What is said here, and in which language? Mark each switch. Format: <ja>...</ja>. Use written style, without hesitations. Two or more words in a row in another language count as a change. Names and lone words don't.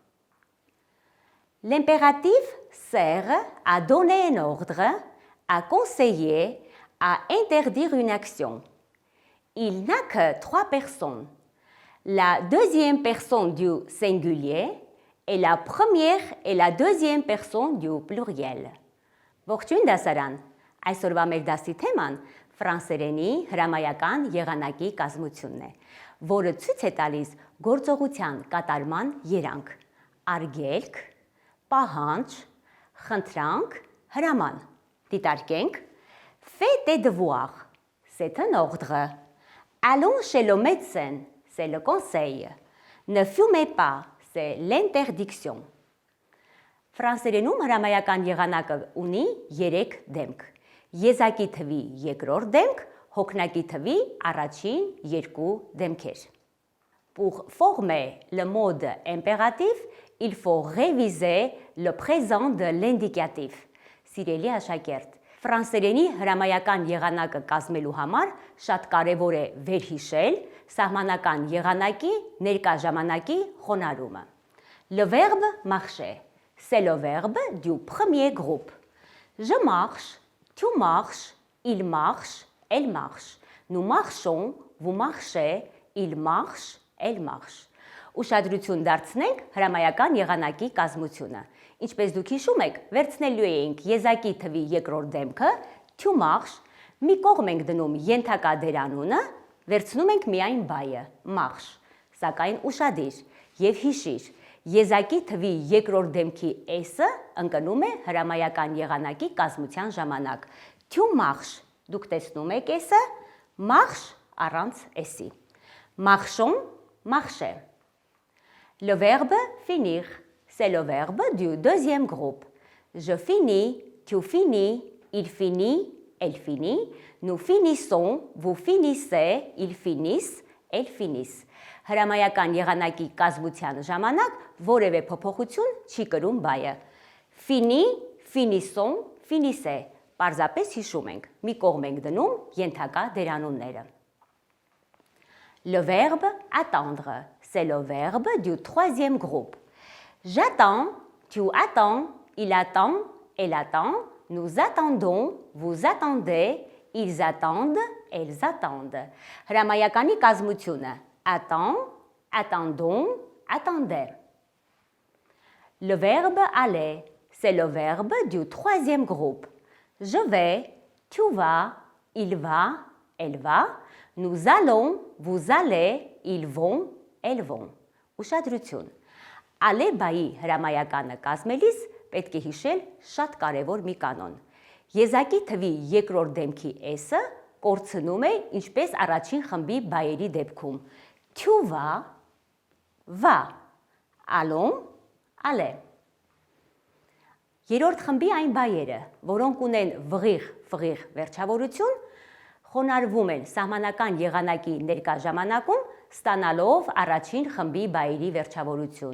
<fr>L'impératif sert à donner un ordre, à conseiller, à interdire une action. Il n'a que trois personnes. La deuxième personne du singulier et la première et la deuxième personne du pluriel.</fr> <hy>Ողջույն դասարան, այսօրվա մեր դասի թեման ֆրանսերենի հրամայական եղանակի կազմությունն է, որը ցույց է տալիս գործողության կատարման երանգ, արգելք, պահանջ, խնդրանք, հրաման։ Դիտարկենք.</hy> <fr>Fais tes devoirs, c'est un ordre. Allons chez le médecin, c'est le conseil. Ne fumez pas, c'est l'interdiction.</fr> <hy>Ֆրանսերենում հրամայական եղանակը ունի 3 դեմք. Եզակի թվի երկրորդ դեմք, հոգնակի թվի առաջին 2 դեմքեր.</hy> <fr>Pour former le mode impératif, il faut réviser le présent de l'indicatif.</fr> <hy>Սիրելի աշակերտ, ֆրանսերենի հրամայական եղանակը կազմելու համար շատ կարևոր է վերհիշել սահմանական եղանակի ներկա ժամանակի խոնարհումը.</hy> <fr>Le verbe marcher. C'est le verbe du premier groupe. Je marche, tu marches, il marche, elle marche. Nous marchons, vous marchez, il marche, elle marche.</fr> <hy>Ուշադրություն դարձնենք հրամայական եղանակի կազմությունը. Ինչպես դուք հիշում եք, վերցնելու էինք եզակի թվի երկրորդ դեմքը,</hy> <fr>tu marches,</fr> <hy>մի կողմ ենք դնում ենթակա դերանունը, վերցնում ենք միայն բայը, marche. Սակայն ուշադիր եւ հիշիր, եզակի թվի երկրորդ դեմքի s-ը ընկնում է հրամայական եղանակի կազմության ժամանակ.</hy> <fr>Tu marches,</fr> <hy>դուք տեսնում եք s-ը, marche առանց s-ի.</hy> <fr>Marchons, marcher. Le verbe finir, c'est le verbe du deuxième groupe. Je finis, tu finis, il finit, elle finit. Nous finissons, vous finissez, ils finissent, elles finissent.</fr> <hy>Հրամայական եղանակի կազմության ժամանակ որևէ փոփոխություն չի կրում բայը.</hy> <fr>Fini, finissons, finissez.</fr> <hy>Պարզապես հիշում ենք, մի կողմ ենք դնում ենթակա դերանունները.</hy> <fr>Le verbe attendre, c'est le verbe du troisième groupe. J'attends, tu attends, il attend, elle attend, nous attendons, vous attendez, ils attendent, elles attendent.</fr> <hy>Հրամայականի կազմությունը</hy> <fr>attend, attendons, attendez. Le verbe aller, c'est le verbe du troisième groupe. Je vais, tu vas, il va, elle va. Nous allons, vous allez, ils vont, elles vont.</fr> <hy>Ուշադրություն. Ալե բայի հրամայականը կազմելիս պետք է հիշել շատ կարևոր մի կանոն. Եզակի թվի երկրորդ դեմքի s-ը կորցնում է ինչպես առաջին խմբի բայերի դեպքում.</hy> <fr>Tu vas, va. Allons, allez.</fr> <hy>Երրորդ խմբի այն բայերը, որոնք ունեն վղիղ վերջավորություն, խոնարհվում են սահմանական եղանակի ներկա ժամանակում, ստանալով առաջին խմբի բայերի վերջավորություն.</hy>